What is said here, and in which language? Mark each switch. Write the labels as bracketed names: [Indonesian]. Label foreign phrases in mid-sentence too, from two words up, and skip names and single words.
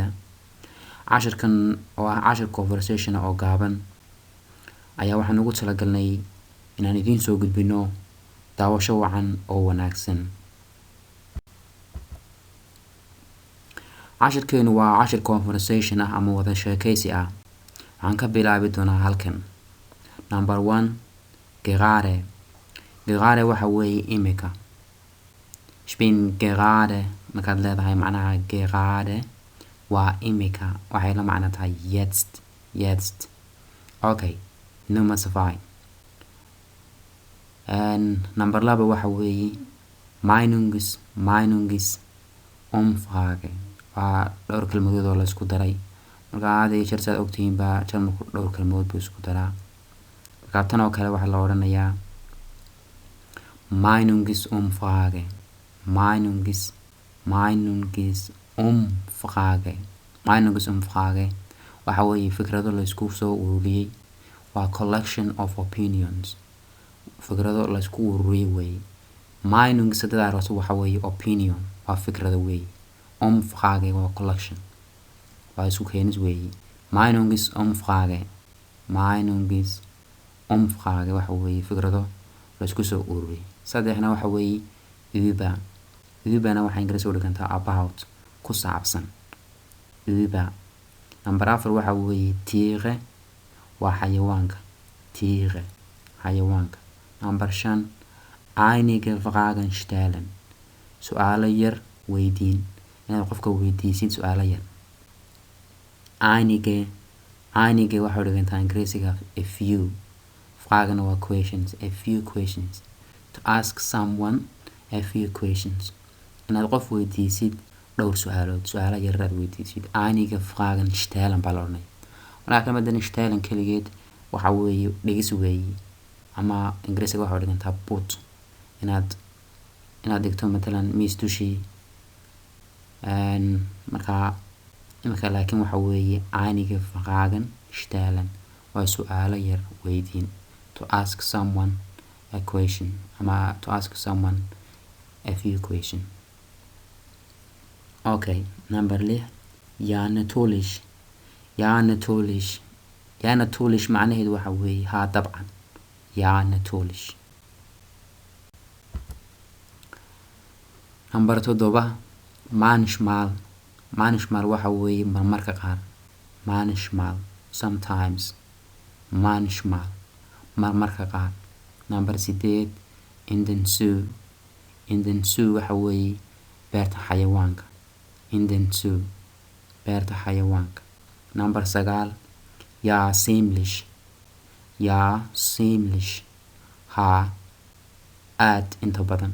[Somali] Casharkan oo ah cashar conversation oo gaaban ayaa waxaan ugu talagalnay inaan idiin soo gudbino daawasho wacan oo wanaagsan. Casharkeenu waa cashar conversation ah ama wada sheekaysi ah. Waxaan ka bilaabi doonaa halkan. Number 1, gerade. Gerade waxa weeye imika. [German] Ich bin gerade [Somali] markaad leedahay macnaha gerade waa imika waxay la macno tahay jetzt. [German] Okay, Nummer 2. [Somali] Number 2 waxa weeye Meinungsumfrage. waa dhowr kelmadood oo la isku daray. Marka aad iyo jeer saad ogtihiin baa jarmalku dhowr kelmadood buu isku daraa. Marka tan oo kale waxaa la odhanayaa Meinungsumfrage. Meinungsumfrage waxa weeye fikrado la isku soo ururiyay. [English] Waa collection of opinions. [Somali] Fikrado la isku ururiyay weeye. Meinungs haddii aad rabto waxa weeye opinion, waa fikrado weeye. Umfrage waa collection, waa isku keenis weeye. Meinungsumfrage waxa weeye fikrado la isku soo ururiyay. Saddexna waxa weeye über na waxay Ingiriis u dhigantaa about, ku saabsan. Über. Number 4 waxa weeye Tiere, waa xayawaanka. [German] Xayawaanka. Number 5 einige Fragen stellen, [Somali] su'aalo yar weydiin. Inaad qofka weydiisid su'aalo yar. Einige waxay u dhigantaa Ingiriisiga [English] a few. Fragen waa questions, a few questions. To ask someone a few questions. [Somali] Inaad qof weydiisid dhowr su'aalood, su'aalo yar aad weydiisid. [German] Einige Fragen stellen [Somali] baa la odhanaya. Marka kelmaddan stellen keligeed waxa weeye dhigis weeye, ama Ingiriisiga waxay u dhigantaa put. inaad dhigto matalan miis dushii. Marka imika laakiin waxa weeye [German] einige Fragen stellen [Somali] waa su'aalo yar weydiin. [English] To ask someone a question ama to ask someone a few questions. [Somali] Okay, number 6 [German] ja natürlich [Somali] macnaheedu waxa weeye haa dabcan. [German] Ja natürlich. [Somali] Number 7 manchmal waxa weeye marmarka qaar. Manchmal, sometimes. Marmarka qaar. Number 8 [German] in den Zoo [Somali] waxa weeye beerta xayawaanka. Beerta xayawaanka. Number 9 [German] ja ziemlich, [Somali] haa aad inta badan.